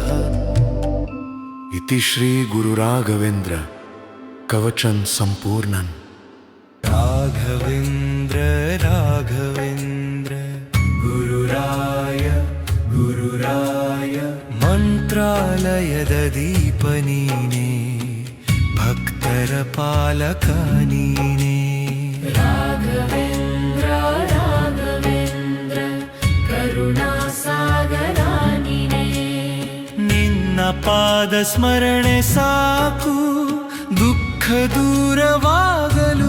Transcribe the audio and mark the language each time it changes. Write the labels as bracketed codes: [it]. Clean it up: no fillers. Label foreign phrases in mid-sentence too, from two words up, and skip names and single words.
[sa] इति श्री गुरुराघवेन्द्र कवचं सम्पूर्णम्. [kn] राघवेन्द्र राघवेन्द्र गुरुराय गुरुराय ಮಂತ್ರಾಲಯದ ದೀಪ ನೀನೇ, ಭಕ್ತರ ಪಾಲಕ ನೀನೇ. ರಾಘವೇಂದ್ರ ರಾಘವೇಂದ್ರ ಕರುಣಾಸಾಗರ ನೀನೇ. ನಿನ್ನ ಪಾದ ಸ್ಮರಣೆ ಸಾಕು ದುಃಖ ದೂರವಾಗಲು.